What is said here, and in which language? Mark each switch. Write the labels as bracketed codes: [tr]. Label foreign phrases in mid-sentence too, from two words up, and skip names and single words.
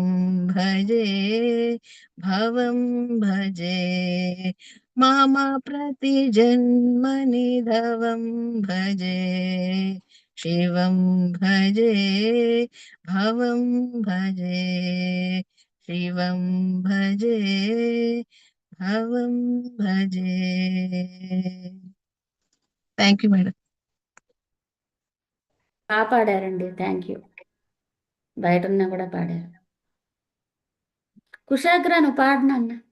[sa] भजे भवं भजे मम प्रतिजन्मनि धवं भजे शिवं भजे भवं भजे शिवं भजे भवं भजे [en] thank you madam. [te] బాగా పాడారండి, [en] thank you. [te] బయట ఉన్నా కూడా పాడారు. కుషాగ్ర నువ్వు పాడినన్న.